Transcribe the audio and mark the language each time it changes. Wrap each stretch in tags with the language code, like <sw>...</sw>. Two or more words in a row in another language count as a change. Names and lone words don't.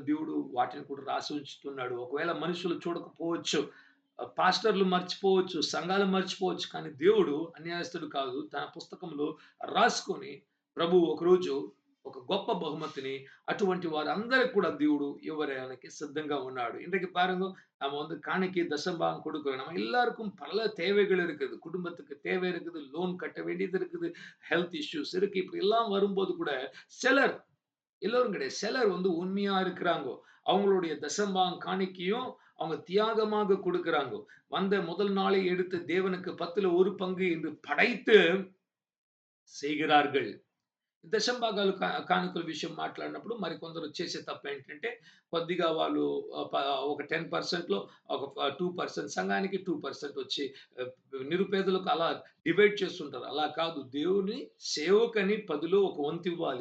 <te>దేవుడు వాటిని కూడా రాసి ఉంచుతున్నాడు. ఒకవేళ మనుషులు చూడకపోవచ్చు. పాస్టర్‌లు మర్చిపోవచ్చు, సంఘాలు మర్చిపోవచ్చు. కానీ దేవుడు అన్యాయస్తుడు కాదు. తన పుస్తకంలో రాసుకొని ప్రభువు ఒకరోజు ఒక గొప్ప బహుమతిని అటువంటి వారందరికి కూడా దేవుడు ఇవ్వడానికి సిద్ధంగా ఉన్నాడు.</te> <ta>இன்றைக்கு பாருங்க, நம்ம வந்து காணிக்கை தசமபாகம் கொடுக்கிறோம். நம்ம எல்லாருக்கும் பல தேவைகள் இருக்குது. குடும்பத்துக்கு தேவை இருக்குது, லோன் கட்ட வேண்டியது இருக்குது,</ta> <en>health issues</en> <ta>இருக்கு. இப்படி எல்லாம் வரும்போது கூட சிலர், எல்லோரும் கிடையாது, சிலர் வந்து உண்மையா இருக்கிறாங்கோ. அவங்களுடைய தசமபாகம் காணிக்கையும் அவங்க தியாகமாக கொடுக்கிறாங்கோ. வந்த முதல் நாளே எடுத்து தேவனுக்கு 10ல 1 பங்கு என்று படைத்து செய்கிறார்கள்.</ta> <te>దశంభాగాలు కానుకల విషయం మాట్లాడినప్పుడు మరి కొందరు చేసే తప్పేంటంటే, కొద్దిగా వాళ్ళు ఒక 10%లో ఒక 2% సంఘానికి, 2% వచ్చి ఆహ్, నిరుపేదలకు అలా డివైడ్ చేస్తుంటారు. అలా కాదు. దేవుని సేవకని 10లో ఒక వంతు ఇవ్వాలి.</te>